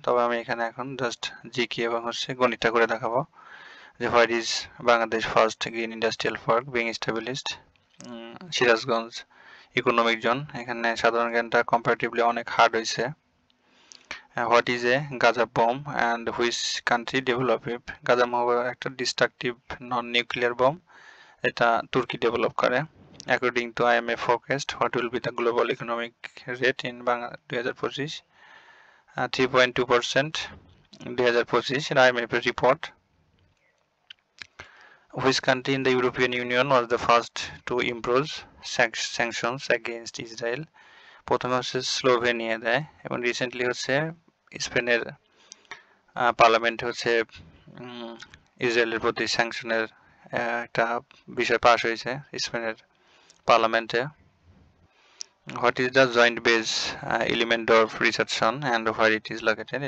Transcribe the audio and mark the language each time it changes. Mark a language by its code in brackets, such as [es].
[bn] তবে আমি এখানে এখন জাস্ট জিকে এবং গণিতটা করে দেখাবো যে [en] what is Bangladesh first green industrial park being established, [bn] Sirajganj economic zone. এখানে সাধারণ জ্ঞানটা কম্পারেটিভলি অনেক হার্ড হয়েছে। [en] What is a Gaza bomb and which country develop it. [bn] Gaza bomb একটা ডিস্ট্রাকটিভ নন নিউক্লিয়ার বম, এটা তুর্কি ডেভেলপ করে। [en] According to IMF forecast, what will be the global economic rate in 2025? 3.2% 2025 IMF report. Which country in the European Union was the first to impose sanctions against Israel? [bn] প্রথমে হচ্ছে Slovenia দেয়, এবং recently হচ্ছে স্পেনের parliament হচ্ছে ইসরায়েলের প্রতি স্যাংশনের একটা বিষয় পাস হয়েছে স্পেনের পার্লামেন্টে। [en] What is the joint base Elmendorf Richardson and where it is located.